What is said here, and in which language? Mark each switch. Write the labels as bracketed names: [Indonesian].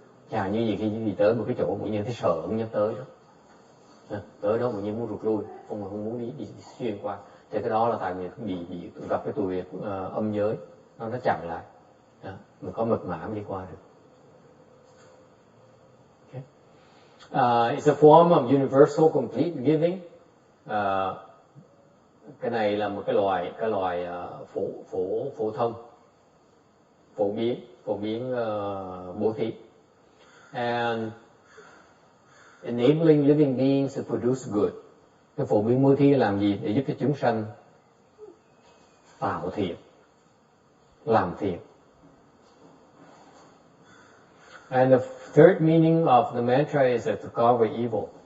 [Vietnamese] Chả như gì khi tới một cái chỗ tự nhiên thấy sợ không dám tới đó. Tới đó tự nhiên muốn rụt lui, không muốn đi xuyên qua. Thì cái đó là tại vì bị gặp cái tuổi âm giới, nó chặn lại. Mình có mật mã mới đi qua được. [English] Okay. It's a form of universal complete giving. [Vietnamese] Cái này là một cái loại phổ thông, phổ biến bố thí. [English] And enabling living beings to produce good. [Vietnamese] Cái phổ biến bố thí làm gì? Để giúp cho chúng sanh tạo thiện, làm thiện. [English] And the third meaning of the mantra is to cover evil.